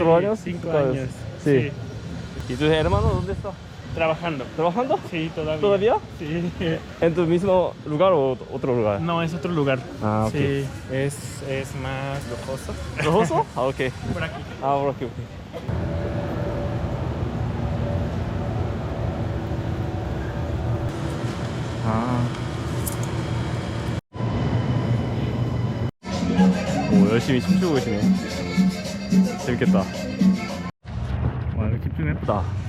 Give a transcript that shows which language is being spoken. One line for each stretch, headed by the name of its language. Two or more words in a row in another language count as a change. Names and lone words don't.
Spanish: sí, años. 5 5 años. Sí. ¿Y tu hermano dónde está? Trabajando. ¿Trabajando? Sí, todavía. ¿Todavía? Sí. ¿En tu mismo lugar o otro lugar? No, es otro lugar. Ah, ok. Sí, es más lujoso. ¿Rojoso? Ah, ok. Por aquí. Ah, por aquí, ok. 아.
Korean: 오, 열심히 춤추고 계시네. 재밌겠다. 와, 이거 집 좀 예쁘다.